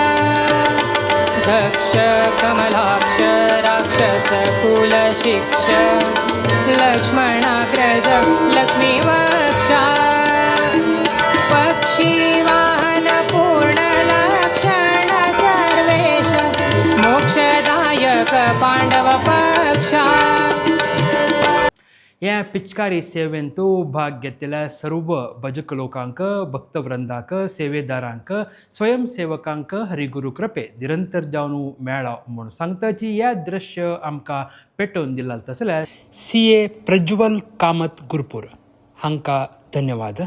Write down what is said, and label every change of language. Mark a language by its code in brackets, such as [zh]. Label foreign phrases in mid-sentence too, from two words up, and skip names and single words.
[sa] दक्ष कमलाक्ष राक्षसकुल शिक्ष लक्ष्मणाग्रज लक्ष्मी रक्षा पक्षी वाहन पूर्ण लक्षण सर्वेश मोक्षदायक पांडव पक्षा. [kok] ह्या पिचकारी सेवेंतू भाग घेतिल्ल्या सर्व भजक लोकांक भक्तवृंदाक सेवेदारांक स्वयंसेवकांक हरिगुरू कृपे निरंतर जावन मेळ्ळो म्हूण सांगताची ह्या दृश्य आमकां पेटोवन दिला तसल्या CA प्रज्वल कामत गुरुपूर हांकां धन्यवाद.